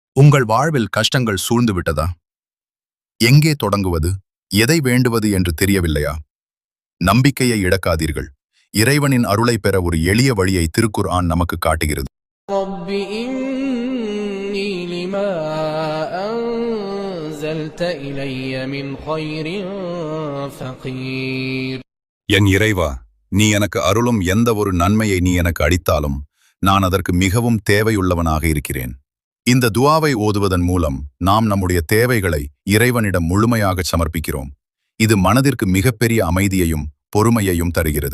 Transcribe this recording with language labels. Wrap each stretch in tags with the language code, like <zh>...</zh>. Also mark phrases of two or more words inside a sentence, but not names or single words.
<ta>உங்கள் வாழ்வில் கஷ்டங்கள் சூழ்ந்து விட்டதா? எங்கே தொடங்குவது, எதை வேண்டுவது என்று தெரியவில்லையா? நம்பிக்கையை இழக்காதீர்கள். இறைவனின் அருளை பெற ஒரு எளிய வழியை திருக்குர்ஆன் நமக்கு காட்டுகிறது.</ta> <ar>رب إني لما أنزلت إلي من خير فقير.</ar> <ta>என் இறைவா, நீ எனக்கு அருளும் எந்த ஒரு நன்மையை நீ எனக்கு அளித்தாலும் நான் அதற்கு மிகவும் தேவையுள்ளவனாக இருக்கிறேன். இந்த துஆவை ஓதுவதன் மூலம் நாம் நம்முடைய தேவைகளை இறைவனிடம் முழுமையாக சமர்ப்பிக்கிறோம். இது மனதிற்கு மிகப்பெரிய அமைதியையும் பொறுமையையும் தருகிறது.</ta>